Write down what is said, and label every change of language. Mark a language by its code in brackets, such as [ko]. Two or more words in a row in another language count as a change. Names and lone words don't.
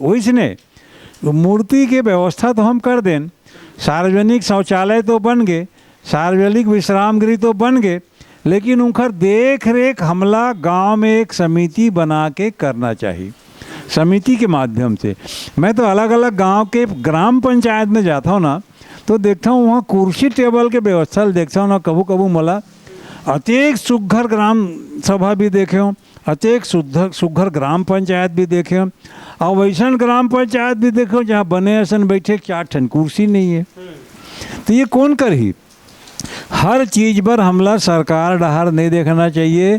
[hne] वैसने मूर्ति के व्यवस्था तो हम कर दें, सार्वजनिक शौचालय तो बन गए, सार्वजनिक विश्राम गृह तो बन गए, लेकिन उनकर देख रेख हमला गांव में एक समिति बना के करना चाहिए। समिति के माध्यम से मैं तो अलग अलग गांव के ग्राम पंचायत में जाता हूँ ना, तो देखता हूँ वहाँ कुर्सी टेबल के व्यवस्था देखता हूँ ना, कबू कबू मला अतेक सुघर ग्राम सभा भी देखे हूँ, अतेक सुघर ग्राम पंचायत भी देखे हूँ, और वैसन ग्राम पंचायत भी देखो जहाँ बने ऐसा बैठे 4 ठन कुर्सी नहीं है। तो ये कौन करही? हर चीज़ पर हमला सरकार डहार नहीं देखना चाहिए।